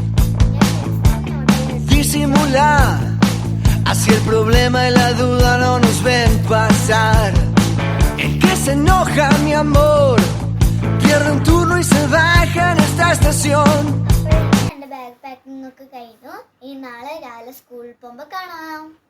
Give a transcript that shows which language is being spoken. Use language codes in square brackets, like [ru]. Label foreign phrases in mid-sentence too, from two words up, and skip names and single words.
[es] Disimular, así el problema y la duda no nos ven pasar. El que se enoja, mi amor, pierde un turno y se baja en esta estación. [ml] എൻ്റെ [en] bag packing [ml] ഒക്കെ കഴിഞ്ഞു. ഈ നാളെ രാവിലെ സ്കൂളിൽ പോകുമ്പോൾ കാണാം.